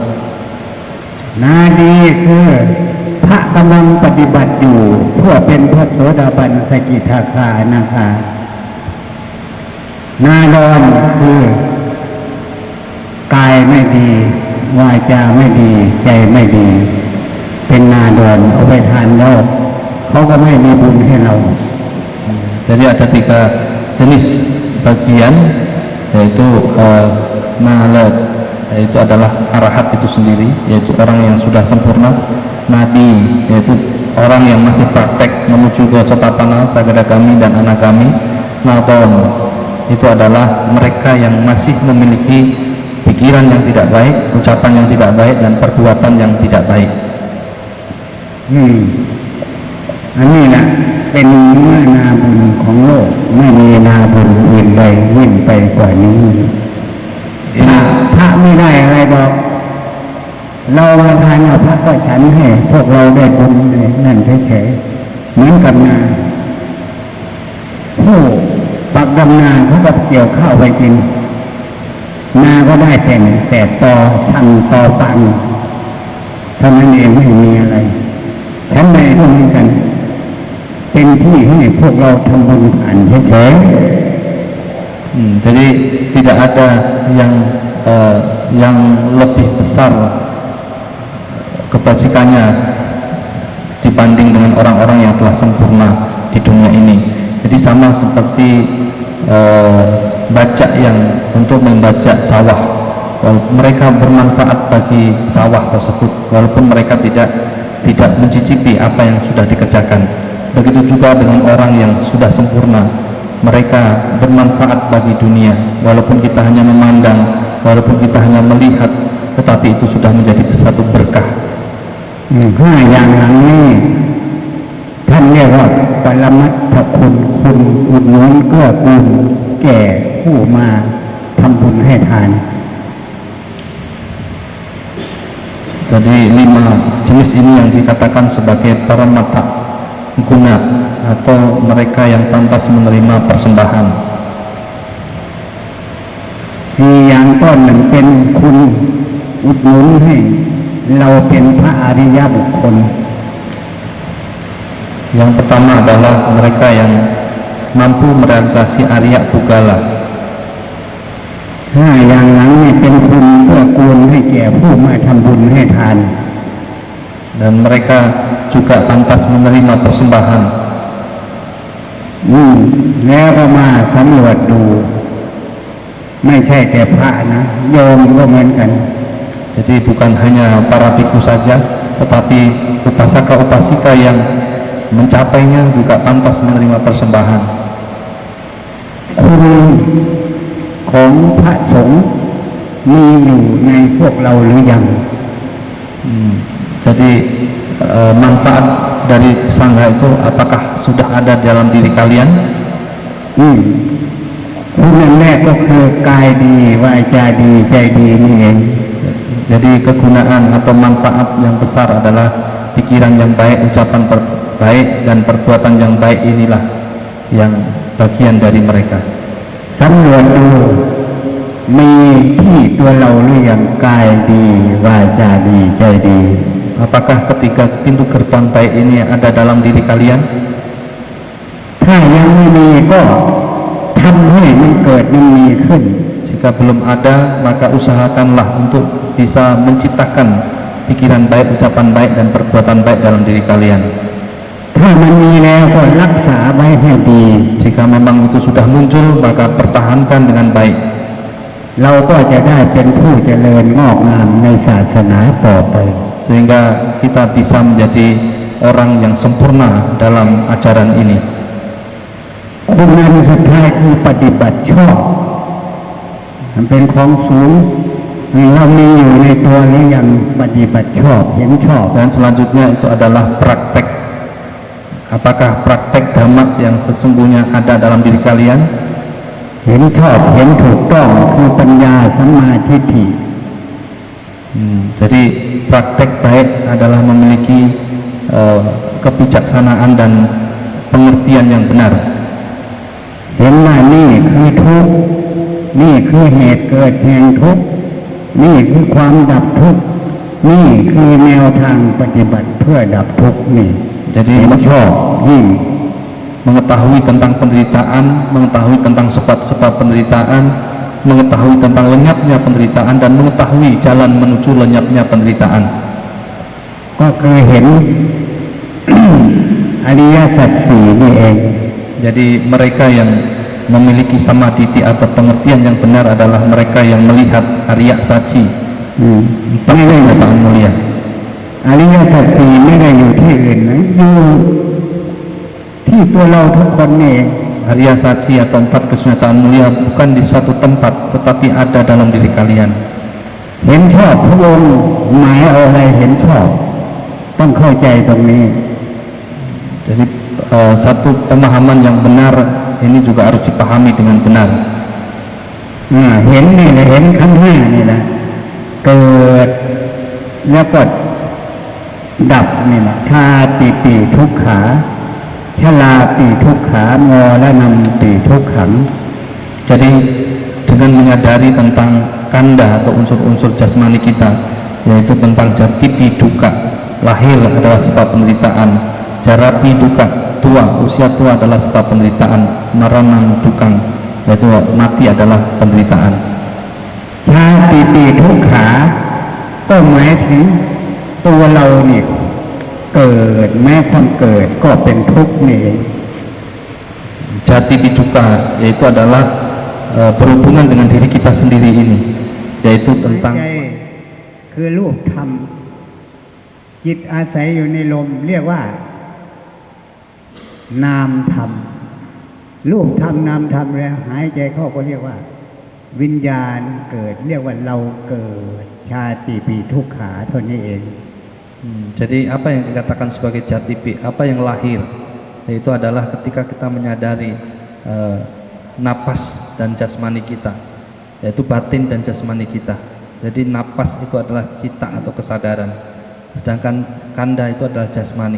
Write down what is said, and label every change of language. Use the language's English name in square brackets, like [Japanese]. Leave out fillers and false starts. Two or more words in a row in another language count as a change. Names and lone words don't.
[Thai] นาดีคือพระกำลังปฏิบัติอยู่เพื่อเป็นพระโสดาบันสกิทาคานะคะนาดอนคือกายไม่ดีวาจาไม่ดีใจไม่ดี เป็นนาดอนเอาไปทานแล้วเขาก็ไม่มีบุญให้เรา [Indonesian] Jadi ada 3 jenis bagian, yaitu nalet, yaitu adalah arahat itu sendiri, yaitu orang yang sudah sempurna. Nadi, yaitu orang yang masih praktek menuju ke sotapanna, sagadagami dan anagami. Nadon, itu adalah mereka yang masih memiliki pikiran yang tidak baik, ucapan yang tidak baik, dan perbuatan yang tidak baik. [Thai] อันนี้แหละเป็นเนื้อนาบุญของโลกไม่มีนาบุญอื่นใดยิ่งไปกว่านี้พระไม่ได้อะไรบอกเรามาทานเอาพระก็ฉันให้พวกเราได้บุญนั่นเฉยๆเหมือนกับนา ผู้ปักดำนาเขาก็เกี่ยวข้าวไปกินนาก็ได้แต่ตอชันตอปังเท่านั้นเองไม่มีอะไรฉันใดก็เหมือนกันเป็นที่ให้พวกเราทำบุญผ่านเฉยๆ [Indonesian] Jadi tidak ada yang lebih besar kebajikannya dibanding dengan orang-orang yang telah sempurna di dunia ini. Jadi sama seperti bajak yang untuk membajak sawah, mereka bermanfaat bagi sawah tersebut walaupun mereka tidak tidak mencicipi apa yang sudah dikerjakan. Begitu juga dengan orang yang sudah sempurna, mereka bermanfaat bagi dunia, walaupun kita hanya memandang, walaupun kita hanya melihat, tetapi itu sudah menjadi satu berkah. [Thai] ห้าอย่างหลังนี้ท่านเรียกว่าปรมัตถคุณคุณอุดหนุนเกื้อกูลแก่ผู้มาทำบุญให้ทาน [Indonesian] Jadi 5 jenis ini yang dikatakan sebagai [Pali] paramatta guna [Indonesian] atau mereka yang pantas menerima persembahan. [Thai] สี่อย่างต้นหนึ่งเป็นคุณอุดหนุนให้เราเป็นพระอริยบุคคล [Indonesian] Yang pertama adalah mereka yang mampu merealisasi Arya Pugala. [Thai] ห้าอย่างหลังนี่เป็นคุณเพื่อกูลให้แก่ผู้มาทำบุญให้ทาน [Indonesian] Dan mereka juga pantas menerima persembahan. [Thai] แล้วก็มาสำรวจดู ไม่ใช่แต่พระนะโยมก็เหมือนกัน [Indonesian] Jadi bukan hanya para bhikkhu saja, tetapi upasaka-upasika yang mencapainya juga pantas menerima persembahan. [Thai] คุณของพระสงฆ์มีอยู่ในพวกเราหรือยัง [Indonesian] Jadi manfaat dari sangha itu apakah sudah ada dalam diri kalian? [Thai] คุณนั่นแรกก็คือกายดีวาจาดีใจดีนี่เอง [Indonesian] Jadi kegunaan atau manfaat yang besar adalah pikiran yang baik, ucapan baik, dan perbuatan yang baik. Inilah yang bagian dari mereka. [Thai] สำรวจดูมีที่ตัวเราหรือยังกายดีวาจาดีใจดี [Indonesian] Apakah ketiga pintu gerbang baik ini ada dalam diri kalian? [Thai] ถ้ายังไม่มีก็ทำให้มันเกิดมันมีขึ้น [Indonesian] Jika belum ada, maka usahakanlah untuk bisa menciptakan pikiran baik, ucapan baik, dan perbuatan baik dalam diri kalian. [Thai] ถ้ามันมีแล้วก็รักษาไว้ให้ดี [Indonesian] Jika memang itu sudah muncul, maka pertahankan dengan baik. [Thai] เราก็จะได้เป็นผู้เจริญงอกงามในศาสนาต่อไป [Indonesian] Sehingga kita bisa menjadi orang yang sempurna dalam ajaran ini. [Thai] คุณอันสุดท้ายคือปฏิบัติชอบมันเป็นของสูงเรามีอยู่ในตัวหรือยังปฏิบัติชอบเห็นชอบ [Indonesian] Dan selanjutnya itu adalah praktek. Apakah praktek dhamma yang sesungguhnya ada dalam diri kalian? [Thai] เห็นชอบเห็นถูกต้องคือปัญญาสัมมาทิฏฐิ [Indonesian] Jadi praktek baik adalah memiliki kebijaksanaan dan pengertian yang benar. [Thai] เห็นว่านี่คือทุกข์นี่คือเหตุเกิดแห่งทุกข์นี่คือความดับทุกข์นี่คือแนวทางปฏิบัติเพื่อดับทุกข์นี่ [Indonesian] Jadi [Thai] เห็นชอบยิ่ง [Indonesian] mengetahui tentang penderitaan, mengetahui tentang sebab-sebab penderitaan, mengetahui tentang lenyapnya penderitaan, dan mengetahui jalan menuju lenyapnya penderitaan. [Thai] ก็คือเห็น อริยสัจสี่นี่เอง [Indonesian] Jadi mereka yang memiliki samadhi atau pengertian yang benar adalah mereka yang melihat Arya Saji, [Thai] ไม่ได้ [Indonesian] kenyataan mulia. [Thai] อริยสัจสี่ไม่ได้อยู่ที่อื่นนะอยู่ที่ตัวเราทุกคนนี่เอง [Indonesian] Arya Saji atau 4 kesunatan mulia bukan di suatu tempat, tetapi ada dalam diri kalian. [Thai] เห็นชอบพระองค์หมายเอาอะไรเห็นชอบต้องเข้าใจตรงนี้ [Indonesian] Jadi satu pemahaman yang benar ini juga harus dipahami dengan benar. [Thai] เห็นนี่แหละเห็นขันธ์ห้านี่แหละเกิดแล้วก็ดับนี่แหละชาติปีทุกขาชราปีทุกขามรณะปีทุกขัง [Indonesian] Jadi dengan menyadari tentang kanda atau unsur-unsur jasmani kita, yaitu tentang [Pali] jatipi duka, [Indonesian] lahir adalah sebab penderitaan, [Pali] jarapi duka, [Indonesian] tua, usia tua adalah sebab penderitaan, [Pali] maranang dukang, [Indonesian] yaitu mati adalah penderitaan. [Thai] ชาติปีทุกขาก็หมายถึงตัวเรานี่เกิดแม้ความเกิดก็เป็นทุกข์นี่ [Pali] Jatipi duka [Indonesian] yaitu adalah berhubungan dengan diri kita sendiri ini, yaitu tentang [Thai] ใจคือรูปธรรมจิตอาศัยอยู่ในลมเรียกว่า นามธรรมรูปธรรมนามธรรมแล้วหายใจเข้าก็เรียกว่า วิญญาณเกิดเรียกว่าเราเกิดชาติปีทุกขาเท่านี้เอง [Indonesian] Jadi apa yang dikatakan sebagai jatipi, apa yang lahir, yaitu adalah ketika kita menyadari napas dan jasmani kita, yaitu batin dan jasmani kita. Jadi napas itu adalah cita atau kesadaran, sedangkan kanda itu adalah jasmani.